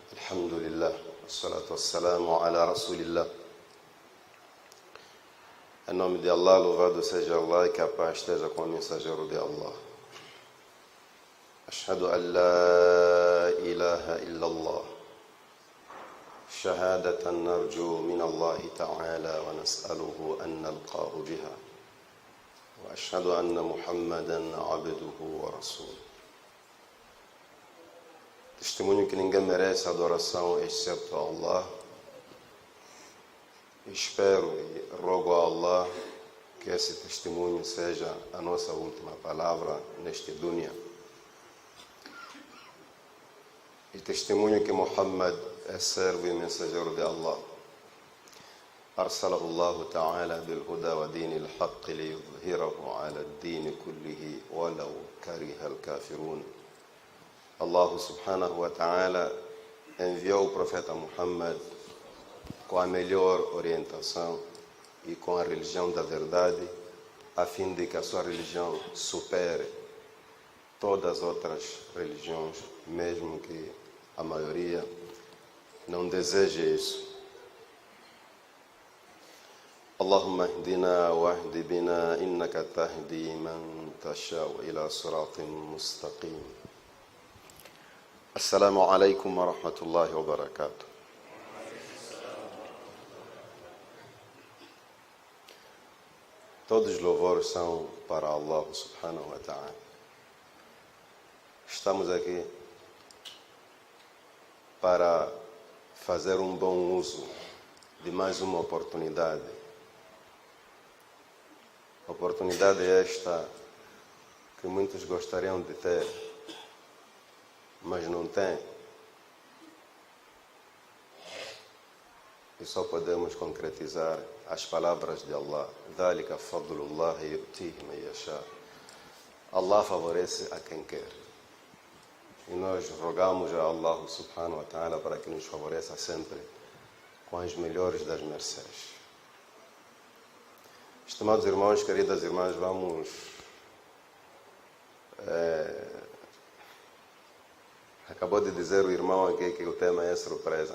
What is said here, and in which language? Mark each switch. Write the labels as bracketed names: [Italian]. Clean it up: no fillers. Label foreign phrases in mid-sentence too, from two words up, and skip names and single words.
[Arabic] الحمد لله والصلاة والسلام على رسول الله. [Portuguese] Em nome de Allah, louvado seja Allah e que a paz esteja com o mensageiro de Allah. [Arabic] أشهد أن لا إله إلا الله. شهادة نرجو من الله تعالى ونسأله أن نلقاه بها. وأشهد أن محمدا عبده ورسوله. [Portuguese] Testemunho que ninguém merece adoração exceto Allah. Espero e rogo a Allah que esse testemunho seja a nossa última palavra neste dunya. E testemunho que Muhammad é servo e mensageiro de Allah. [Arabic] أرسله الله تعالى بالهدى ودين الحق ليظهره على الدين كله ولو كره الكافرون. الله سبحانه وتعالى [Portuguese] enviou o profeta Muhammad com a melhor orientação e com a religião da verdade, a fim de que a sua religião supere todas as outras religiões, mesmo que a maioria não deseje isso. [Arabic] اللهم اهدنا واهد بنا إنك تهدي من تشاء إلى صراط مستقيم. السلام عليكم ورحمة الله وبركاته. [Portuguese] Todos os louvores são para [Arabic] الله سبحانه وتعالى. [Portuguese] Estamos aqui para fazer um bom uso de mais uma oportunidade. Oportunidade esta que muitos gostariam de ter, mas não têm. E só podemos concretizar as palavras de Allah. [Arabic] ذَلِكَ فَضْلُ اللَّهِ يُؤْتِيهِ مَن يَشَاءُ. [Portuguese] Allah favorece a quem quer. E nós rogamos a [Arabic] الله سبحانه وتعالى [Portuguese] para que nos favoreça sempre com as melhores das mercês. Estimados irmãos, queridas irmãs, vamos acabou de dizer o irmão aqui que o tema é surpresa.